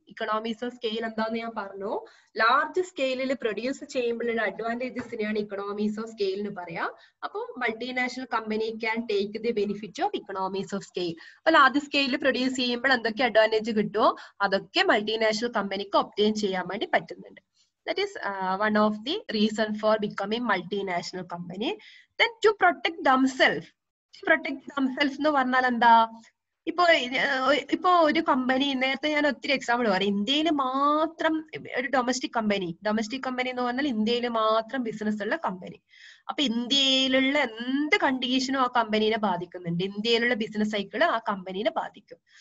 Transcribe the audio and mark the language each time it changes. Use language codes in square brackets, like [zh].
[ml] ഇക്കണോമീസ് of scale എന്താന്ന് ഞാൻ പറഞ്ഞു, ലാർജ് സ്കെയിലിൽ പ്രൊഡ്യൂസ് ചെയ്യുമ്പോഴുള്ള അഡ്വാൻറ്റേജസിനെയാണ് ഇക്കണോമീസ് ഓഫ് സ്കെയിൽ എന്ന് പറയാം. അപ്പൊ [en] Multinational company can take the benefit of economies of scale. [ml] അപ്പൊ ലാർജ് സ്കെയിലിൽ പ്രൊഡ്യൂസ് ചെയ്യുമ്പോൾ എന്തൊക്കെ അഡ്വാൻറ്റേജ് കിട്ടുമോ അതൊക്കെ മൾട്ടിനാഷണൽ കമ്പനിക്ക് ഒബ്റ്റെയിൻ ചെയ്യാൻ വേണ്ടി പറ്റുന്നുണ്ട്. [en] That is one of the reason for becoming multinational company. Then to protect themselves. [ml] എന്ന് പറഞ്ഞാൽ എന്താ, ഇപ്പൊ ഒരു കമ്പനി, നേരത്തെ ഞാൻ ഒത്തിരി എക്സാമ്പിൾ പറയാം, ഇന്ത്യയിൽ മാത്രം ഒരു ഡൊമസ്റ്റിക് കമ്പനി എന്ന് പറഞ്ഞാൽ ഇന്ത്യയിൽ മാത്രം ബിസിനസ് ഉള്ള കമ്പനി. അപ്പൊ ഇന്ത്യയിലുള്ള എന്ത് കണ്ടീഷനും ആ കമ്പനീനെ ബാധിക്കുന്നുണ്ട്, ഇന്ത്യയിലുള്ള ബിസിനസ് സൈക്കിൾ ആ കമ്പനീനെ ബാധിക്കും.